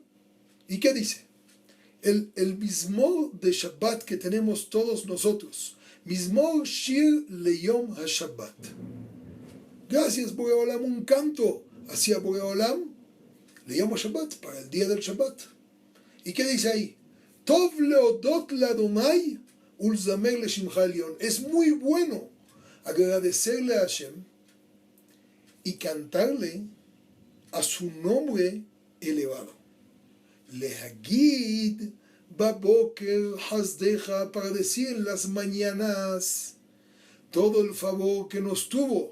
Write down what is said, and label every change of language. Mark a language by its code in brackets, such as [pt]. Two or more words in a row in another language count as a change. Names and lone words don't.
[es] ¿Y qué dice? El Mizmor de Shabbat que tenemos todos nosotros, [he] מזמור שיר ליום השבת. [es] Gracias Boreolam, un canto hacia Boreolam, [he] ליום השבת, [es] para el día del Shabbat. ¿Y qué dice ahí? [he] טוב להודות לה' ולזמר לשמך עליון. [es] Es muy bueno agradecerle a Hashem y cantarle a su nombre elevado. [he] להגיד בבקר חסדך, [es] para decir en las mañanas todo el favor que nos tuvo.